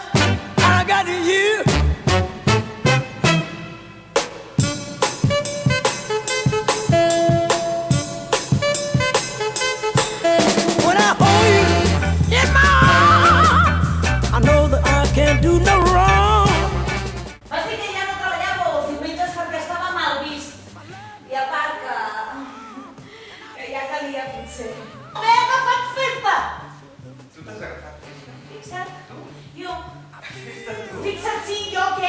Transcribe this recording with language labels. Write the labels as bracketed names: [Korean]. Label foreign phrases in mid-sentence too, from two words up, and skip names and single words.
[English] I got you. When I hold you in my arms, I know that I can't do no wrong. [Catalan] Vas dir que ja no treballàveu els diumenges perquè estava mal vist. I a part que ja calia potser. M'he agafat festa! Tu t'has agafat festa? Fixa't? Tu? Jo. Festa tu? Fixa't, sí, jo què?